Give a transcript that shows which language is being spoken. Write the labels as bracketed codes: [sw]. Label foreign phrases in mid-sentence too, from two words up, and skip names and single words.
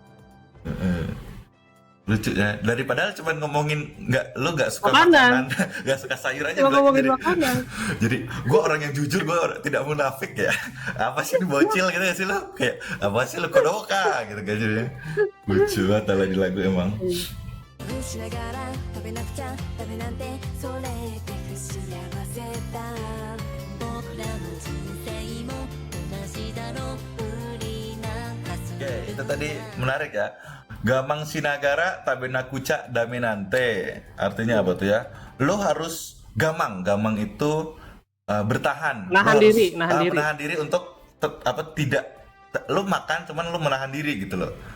[id] Lucunya daripada cuma ngomongin nggak suka Makanan. nggak suka sayur aja. Cuma ngomongin makanan. Jadi gue orang yang jujur, gue tidak munafik ya. Apa sih ini bocil gitu ya sih lo, kayak apa sih lo kodoka gitu kan. Jadi lucu banget lah di lagu emang. [ja] しながら食べなくちゃダメなんてそれって不幸せだ僕らの人生も同じだろう無理なはず [id] Oke, itu tadi menarik ya. [ja] Gamang Sinagara Tabenakucha Daminante. [id] Artinya apa tuh ya? Lo harus gamang itu bertahan. Nahan diri. Menahan diri untuk tidak lo makan, cuman lo menahan diri gitu loh.